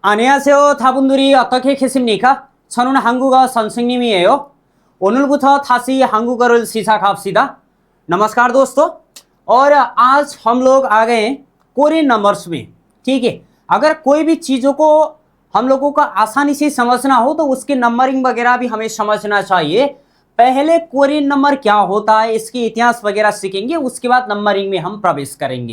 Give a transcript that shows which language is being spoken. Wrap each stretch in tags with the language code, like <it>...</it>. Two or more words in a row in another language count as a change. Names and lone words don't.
<ko>안녕하세요. 다분들이 어떻게 계십니까? 저는 한국어 선생님이에요. 오늘부터 다시 한국어를 시작합시다.</ko> <hi>नमस्कार दोस्तों। और आज हम लोग आ गए हैं</hi> <en>Korean numbers</en> <hi>में। ठीक है, अगर कोई भी चीज़ों को हम लोगों को आसानी से समझना हो तो उसकी नंबरिंग वगैरह भी हमें समझना चाहिए। पहले</hi> <en>Korean number</en> <hi>क्या होता है, इसकी इतिहास वगैरह सीखेंगे, उसके बाद नंबरिंग में हम प्रवेश करेंगे।</hi>